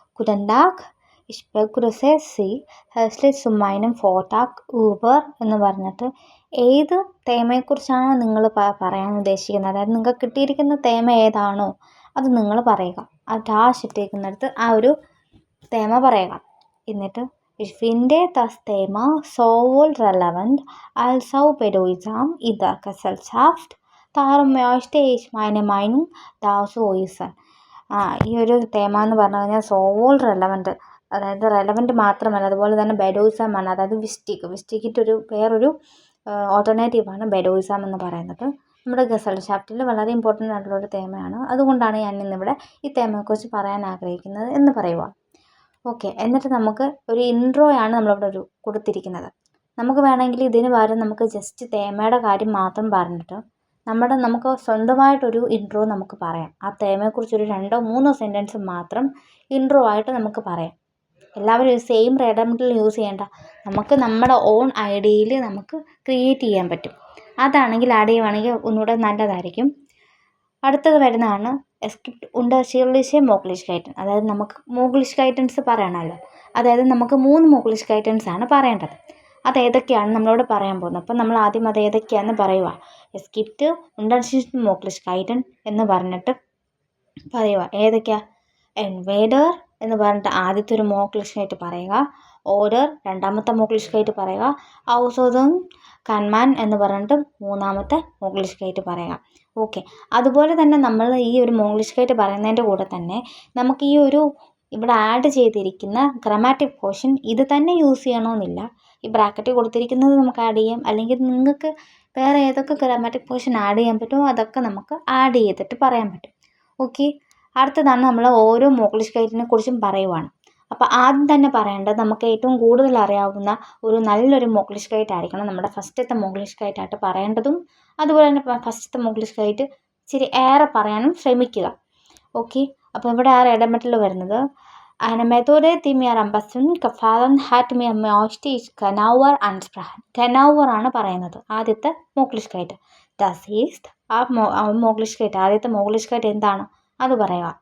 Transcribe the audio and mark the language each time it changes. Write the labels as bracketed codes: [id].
[ml] ഗുഡൻ tag, [de] ich begrüße Sie herzlich zu meinem Vortrag über [ml] എന്ന് പറഞ്ഞിട്ട് ഏത് തേമയെക്കുറിച്ചാണോ നിങ്ങൾ പറയാൻ ഉദ്ദേശിക്കുന്നത്, അതായത് നിങ്ങൾക്ക് കിട്ടിയിരിക്കുന്ന തേമ ഏതാണോ അത് നിങ്ങൾ പറയുക. ആ ഡാഷ് ഇട്ടിരിക്കുന്നിടത്ത് ആ ഒരു തേമ പറയുക. എന്നിട്ട് [de] ich finde das Thema sowohl relevant als auch bedeutsam in der Gesellschaft. Darum möchte ich meine Meinung dazu äußern. [ml] ഈ ഒരു തേമ എന്ന് പറഞ്ഞു കഴിഞ്ഞാൽ സോവോൾ റെലവൻറ്റ്, അതായത് റെലവൻറ്റ് മാത്രമല്ല, അതുപോലെ തന്നെ ബെഡോയിസമാണ്. അതായത് വിസ്റ്റിക്കിൻ്റെ വേറൊരു ഓൾട്ടർനേറ്റീവാണ് ബെഡോയിസം എന്ന് പറയുന്നത്. നമ്മുടെ ഗസൽഷാഫ്റ്റിൽ വളരെ ഇമ്പോർട്ടൻ്റ് ആയിട്ടുള്ളൊരു തേമയാണ്. അതുകൊണ്ടാണ് ഞാൻ ഇന്നിവിടെ ഈ തേമയെക്കുറിച്ച് പറയാൻ ആഗ്രഹിക്കുന്നത് എന്ന് പറയുക. ഓക്കെ, എന്നിട്ട് നമുക്ക് ഒരു ഇൻട്രോയാണ് നമ്മളിവിടെ കൊടുത്തിരിക്കുന്നത്. നമുക്ക് വേണമെങ്കിൽ ഇതിന് പകരം നമുക്ക് ജസ്റ്റ് തേമയുടെ കാര്യം മാത്രം പറഞ്ഞിട്ട് നമുക്ക് സ്വന്തമായിട്ടൊരു ഇൻട്രോ നമുക്ക് പറയാം. ആ തേമയെക്കുറിച്ചൊരു 2-3 സെൻറ്റൻസ് മാത്രം ഇൻട്രോ ആയിട്ട് നമുക്ക് പറയാം. എല്ലാവരും സെയിം റേഡിയോമെറ്റൽ യൂസ് ചെയ്യേണ്ട, നമുക്ക് നമ്മുടെ ഓൺ ഐഡിയയിൽ നമുക്ക് ക്രിയേറ്റ് ചെയ്യാൻ പറ്റും. അതാണെങ്കിൽ ആഡ് ചെയ്യുവാണെങ്കിൽ ഒന്നുകൂടെ നല്ലതായിരിക്കും. അടുത്തത് വരുന്നതാണ് [de] es gibt unterschiedliche Möglichkeiten. [ml] അതായത് നമുക്ക് Möglichkeiten പറയണമല്ലോ. അതായത് നമുക്ക് 3 Möglichkeiten ആണ് പറയേണ്ടത്. അതേതൊക്കെയാണ് നമ്മളോട് പറയാൻ പോകുന്നത്. അപ്പം നമ്മൾ ആദ്യം അത് ഏതൊക്കെയാണെന്ന് പറയുക. [de] es gibt unterschiedliche Möglichkeiten [ml] എന്ന് പറഞ്ഞിട്ട് പറയുക. ഏതൊക്കെയാ? entweder എന്ന് പറഞ്ഞിട്ട് ആദ്യത്തെ ഒരു Möglichkeit പറയുക. oder രണ്ടാമത്തെ Möglichkeit പറയുക. [de] außerdem kann man [ml] എന്ന് പറഞ്ഞിട്ട് മൂന്നാമത്തെ Möglichkeit പറയുക. ഓക്കെ, അതുപോലെ തന്നെ നമ്മൾ ഈ ഒരു Möglichkeit പറയുന്നതിൻ്റെ കൂടെ തന്നെ നമുക്ക് ഈ ഒരു ഇവിടെ ആഡ് ചെയ്തിരിക്കുന്ന ഗ്രാമാറ്റിക് പോർഷൻ ഇത് തന്നെ യൂസ് ചെയ്യണമെന്നില്ല. ഈ ബ്രാക്കറ്റിൽ കൊടുത്തിരിക്കുന്നത് നമുക്ക് ആഡ് ചെയ്യാം, അല്ലെങ്കിൽ നിങ്ങൾക്ക് വേറെ ഏതൊക്കെ ഗ്രാമാറ്റിക് പോർഷൻ ആഡ് ചെയ്യാൻ പറ്റുമോ അതൊക്കെ നമുക്ക് ആഡ് ചെയ്തിട്ട് പറയാൻ പറ്റും. ഓക്കെ, അടുത്തതാണ് നമ്മൾ ഓരോ Möglichkeitനെ കുറിച്ചും പറയുവാണ്. അപ്പോൾ ആദ്യം തന്നെ പറയേണ്ടത് നമുക്ക് ഏറ്റവും കൂടുതൽ അറിയാവുന്ന ഒരു നല്ലൊരു Möglichkeit ആയിരിക്കണം നമ്മുടെ ഫസ്റ്റത്തെ Möglichkeit ആയിട്ട് പറയേണ്ടതും. അതുപോലെ തന്നെ ഫസ്റ്റത്തെ Möglichkeit ഇച്ചിരി ഏറെ പറയാനും ശ്രമിക്കുക. ഓക്കെ, അപ്പോൾ ഇവിടെ ആ റേഡിയോമെറ്റൽ വരുന്നത് [de] eine Methode, die mir am besten gefallen hat, mir möchte ich genauer ansprechen. [ml] genauer ആണ് പറയുന്നത് ആദ്യത്തെ Möglichkeit. das ist ആ Möglichkeit, ആദ്യത്തെ Möglichkeit എന്താണ് അത് പറയുക.